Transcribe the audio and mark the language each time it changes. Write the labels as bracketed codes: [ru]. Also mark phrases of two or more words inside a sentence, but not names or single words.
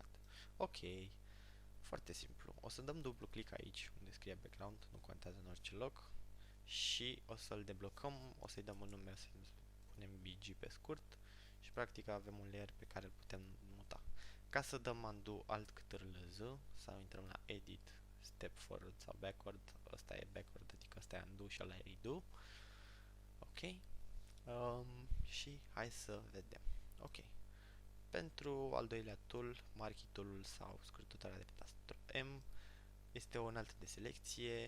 [ro] Ok, foarte simplu. O să dăm dublu click aici unde scrie background, nu contează în orice loc și o să-l deblocăm, o să-i dăm un nume, o să-i punem BG pe scurt și practic avem un layer pe care îl putem muta. Ca să dăm undo alt câtârlă Z sau intrăm la edit, [en] step forward [ro] sau backward, ăsta e backward, adică ăsta e undo și ăla e redo. Ok? Și hai să vedem. Ok. Pentru al doilea tool, [en] marquee tool-ul [ro] sau scurtătoarea de pe tastatură M, este o unealtă de selecție.